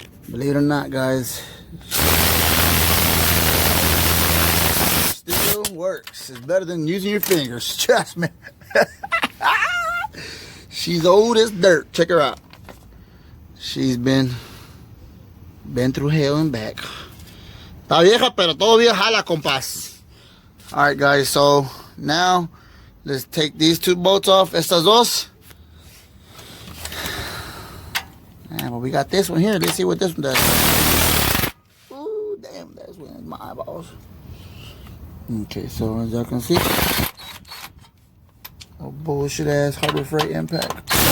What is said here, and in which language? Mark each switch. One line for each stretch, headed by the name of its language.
English: believe it or not, guys, still works. It's better than using your fingers. Trust me. She's old as dirt. Check her out. She's been through hell and back.
Spanish: Está vieja, pero todavía jala, compas.
English: Alright, guys, so now let's take these two bolts off.
Spanish: Estas dos.
English: Yeah, but we got this one here. Let's see what this one does. Ooh, damn, that's in my eyeballs. Okay, so as y'all can see, a bullshit ass Harbor Freight impact.